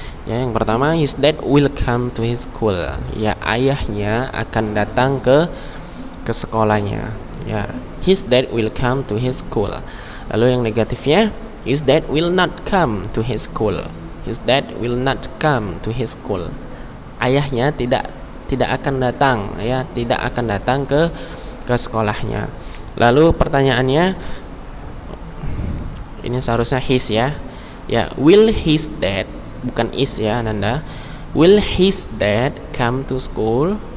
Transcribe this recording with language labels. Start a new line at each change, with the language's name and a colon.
Indonesian: Ya, yang pertama,
English: his dad will come to his school.
Indonesian: Ya, ayahnya akan datang ke sekolahnya.
English: Ya, his dad will come to his school.
Indonesian: Lalu yang negatifnya,
English: his dad will not come to his school. His dad will not come to his school.
Indonesian: Ayahnya tidak akan datang, ya, tidak akan datang ke sekolahnya. Lalu pertanyaannya, ini seharusnya his ya.
English: Ya, will his dad,
Indonesian: bukan
English: is ya Nanda. Will his dad come to school?